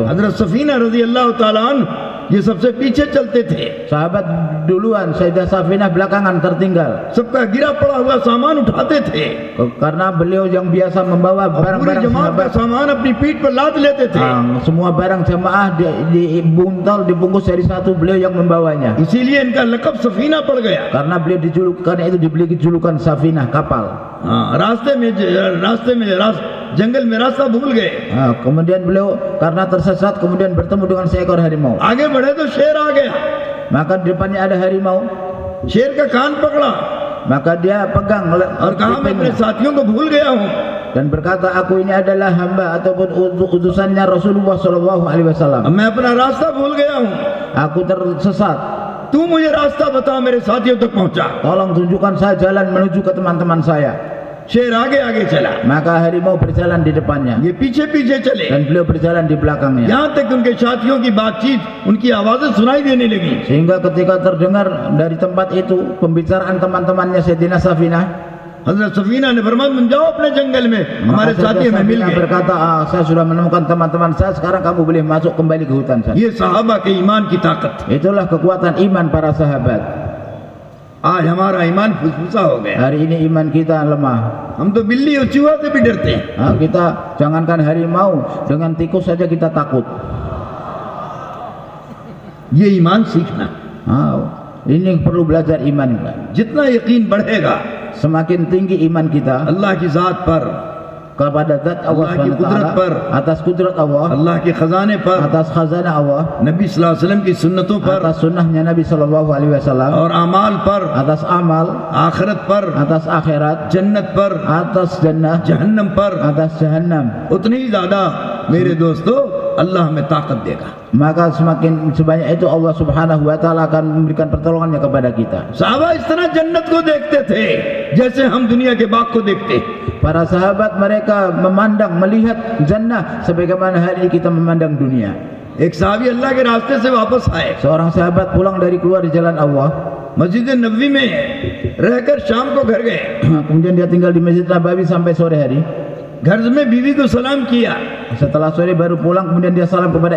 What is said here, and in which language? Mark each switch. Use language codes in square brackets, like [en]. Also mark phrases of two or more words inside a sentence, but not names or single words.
[hi] हजरत सफीना [ar] رضي الله تعالى عنه [hi] ये सबसे पीछे चलते थे। [id] Sahabat duluan, Sayyidah Safinah belakangan tertinggal. [hi] सबका गिरा पड़ा हुआ सामान उठाते थे [id] Karena beliau yang biasa membawa [hi] और पूरी [id] barang-barang [hi] जमात का [id] sahabat. [hi] सामान अपनी पीठ पर लाद लेते थे। [id] Semua barang jamaah dibuntal, dibungkus dari satu, beliau yang membawanya. [hi] इसीलिए इनका लक़ब सफीना पड़ गया। [id] Karena beliau karena itu diberi julukan Safinah, kapal. [hi] जंगल में रास्ता भूल गए। [id] Kemudian beliau karena tersesat kemudian bertemu dengan seekor harimau. [hi] आगे बढ़े तो शेर आ गया, [id] Maka di depannya ada harimau. [hi] शेर का कान पकड़ा [id] Maka dia pegang [hi] और कहा मैं अपने साथियों को भूल गया हूँ। [id] dan berkata, aku ini adalah hamba ataupun utusannya Rasulullah [ar] صلى الله عليه وسلم. [hi] मैं अपना रास्ता भूल गया हूँ, [id] Aku tersesat. [hi] तू मुझे रास्ता बता, मेरे साथियों तक पहुँचा। [id] Tolong tunjukkan saya jalan menuju ke teman-teman saya. [hi] शेर आगे आगे चला, [id] Maka harimau berjalan di depannya [hi] ये पीछे पीछे चले, [id] dan beliau berjalan di belakangnya. [hi] यहाँ तक उनके साथियों की बातचीत, उनकी आवाजें सुनाई देने लगी। [id] Sehingga ketika terdengar dari tempat itu pembicaraan teman-temannya Sayyidina Safinah, [hi] हजरत सफीना ने फरमाया तुम जाओ अपने जंगल में, हमारे [id] maka [hi] साथी हमें मिल [id] Safinah [hi] गए। [id] berkata, saya sudah menemukan teman-teman saya, sekarang kamu boleh masuk kembali ke hutan saya. [hi] ये साहबा के ईमान की ताकत। [id] Itulah kekuatan iman para sahabat. [hi] आज हमारा ईमान फुसफुसा हो गया। [id] Hari ini iman kita lemah. [hi] हम तो बिल्ली और चूहा से भी डरते हैं। [id] Kita jangankan harimau, dengan tikus saja kita takut. [hi] ये ईमान सीखना, [id] Ini perlu belajar iman. [hi] जितना यकीन बढ़ेगा [id] Semakin tinggi iman kita [hi] अल्लाह की जात पर, [id] kepada zat Allah [hi] Allah की [id] SWT, [hi] कुदरत पर, [id] atas kudrat Allah, [hi] अल्लाह के खजाने पर, [id] atas khazanah Allah, [hi] नबी [ar] صلى الله عليه وسلم [hi] की सुन्नतों पर [id] atas sunnahnya Nabi [ar] صلى الله عليه وسلم, [hi] और अमाल पर, [id] atas amal, [hi] आखिरत पर, [id] atas akhirat, [hi] जन्नत पर, [id] atas jannah, [hi] जहन्नम पर, [id] atas jahannam, [hi] उतनी ही ज्यादा मेरे दोस्तों अल्लाह हमें ताकत देगा। [id] maka semakin sebanyak itu Allah [ar] سبحانه وتعالى [id] akan memberikan pertolongannya kepada kita. [hi] साहबा इस तरह जन्नत को देखते थे जैसे हम दुनिया के बाग को देखते। [id] Para sahabat mereka memandang, melihat jannah sebagaimana hari ini kita memandang dunia. [hi] एक साहबी अल्लाह के रास्ते से वापस आए, [id] Seorang sahabat pulang dari keluar di jalan Allah, [hi] मस्जिद नबवी में रहकर शाम को घर गए। [id] kemudian dia tinggal di Masjid Nabawi sampai sore hari. [hi] घर में बीवी को सलाम किया, [id] Setelah sore baru pulang, kemudian dia salam kepada